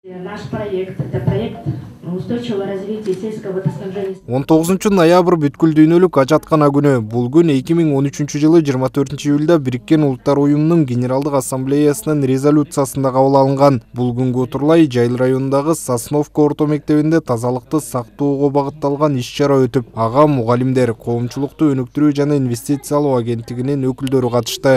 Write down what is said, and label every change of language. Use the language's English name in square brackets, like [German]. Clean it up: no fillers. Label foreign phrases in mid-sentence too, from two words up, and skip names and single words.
[Russian] Наш проект – это проект устойчивого развития сельского водоснабжения. [Kyrgyz] 19 ноябрь бүткүл дүйнөлүк ажаткана күнү. Бул күн 2013 жылы 24 июлда Бириккен Улуттар уюмунун Генералдык ассамблеясынын резолюциясында кабыл алынган. Бул күнгө отурлай Жайыл районундагы Сосновка орто мектебинде тазалыкты сактоого багытталган иш-чара өтүп, ага мугалимдер, коомчулукту өнүктүрүү жана инвестициялоо агенттигинин өкүлдөрү катышты.